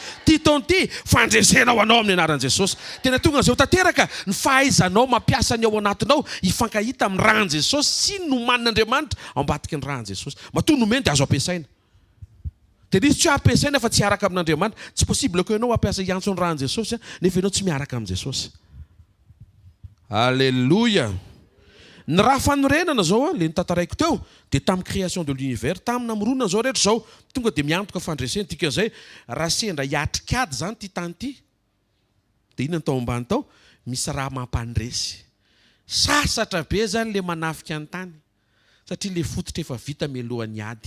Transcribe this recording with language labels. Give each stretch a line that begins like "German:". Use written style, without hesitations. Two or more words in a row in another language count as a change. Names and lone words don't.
Malagasy: Ty taona ty fandresena ao anao amin'ny anaran'i Jesosy. Tena tonga izao tanteraka ny fahaizanao mampiasa ny ao anatinao hifankahita amin'ny rahan'i Jesosy sy ny nomanin'Andriamanitra ao ambadiky ny rahan'i Jesosy. Matoa nomeny dia azo ampiasaina. Dia nisy tsy ampiasaina fa tsy hiaraka amin'Andriamanitra. Tsy possible ko ianao ampiasa hiantso ny rahan'i Jesosy nefa ianao tsy miaraka amin'i Jesosy. Alléluia. Ny raha fanorenana zao le nitantaraiko teo dia tamin'ny
French: création de l'univers,
Malagasy: tamin'ny namoronana zao rehetra zao tonga dia miantoka fandresena. Dikan'izay raha sendra hiatrikady zany ty tany ty dia inona ny tao ambany tao? Misy raha mampandresy. Sasatra be zany le manafika ny tany. Satria le fototra efa vita mialohan'ny ady.